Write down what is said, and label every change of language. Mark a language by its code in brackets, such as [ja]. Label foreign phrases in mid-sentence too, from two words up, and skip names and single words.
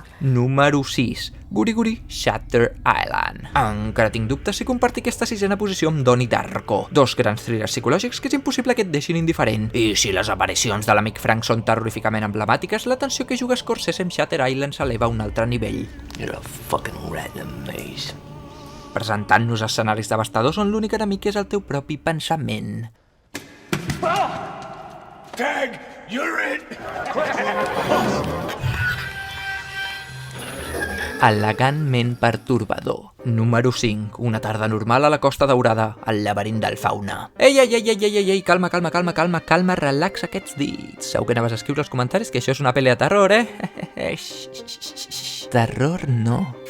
[ca] Número 6. Guri Guri Shutter Island. Encara tinc dubtes si compartir aquesta sisena posició amb Donnie Darko, dos grans thrillers psicològics que és impossible que et deixin indiferent. I si les aparicions de l'amic Frank són terroríficament emblemàtiques, la tensió que juga Scorsese amb Shutter Island s'eleva a un altre nivell. [en] You're a fucking rat in a maze. [ca] Presentant-nos escenaris devastadors on l'únic enemic és el teu propi pensament. [en] Tag, you're it! [ca] Elegantment pertorbador. Número 5. Una tarda normal a la Costa Daurada, al laberint del Fauna. Ei, calma, relaxa aquests dits. Segur que anaves a escriure als comentaris que això és una pel·li de terror, Terror no.